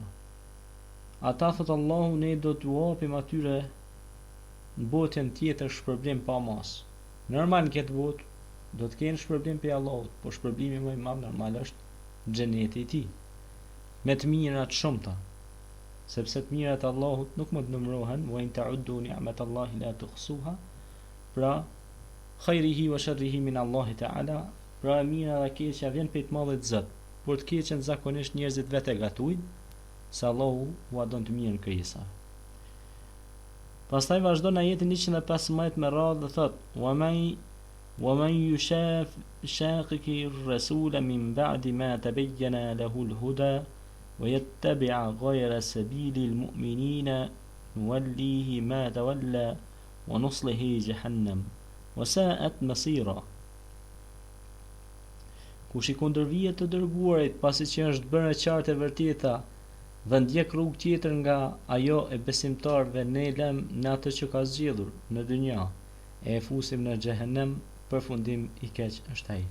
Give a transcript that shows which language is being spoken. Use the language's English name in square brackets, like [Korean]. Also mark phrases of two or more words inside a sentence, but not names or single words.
[Albanian] Ata thot Allahu, ne do t'u japim atyre në botën tjetër shpërblim pa mas. Normal në këtë botë do të kenë shpërblim për Allahut, por shpërblimi më i madh normal është xheneti i tij, me të mirat shumëta, sepse të mirat e Allahut nuk mund të numërohen, [Arabic] وإن تعدوا نعمة الله لا تحصوها. Pra خيره وشره من الله تعالى, [Albanian] pra mira dhe keqja vjen prej të Madhit Zot, por të keqen zakonisht njerëzit vetë gatojnë, se Allahu ua don të mirën krijesa. Pastaj vazhdon ajetin 115 me radhë dhe thot: [Arabic] ومن يشاقق الرسول من بعد ما تبين له الهدى ويتبع غير سبيل المؤمنين نوليه ما تولى ونصله جهنم وساءت مصيرا. [Albanian] Kush I kundërvihet të dërguarit pasi që është bërë e qartë e vërteta dhe ndjek rrugë tjetër nga ajo e besimtarëve, ne lëm në atë që ka zgjedhur në dynja, e fusim në xhehenem, përfundim I keq është ai.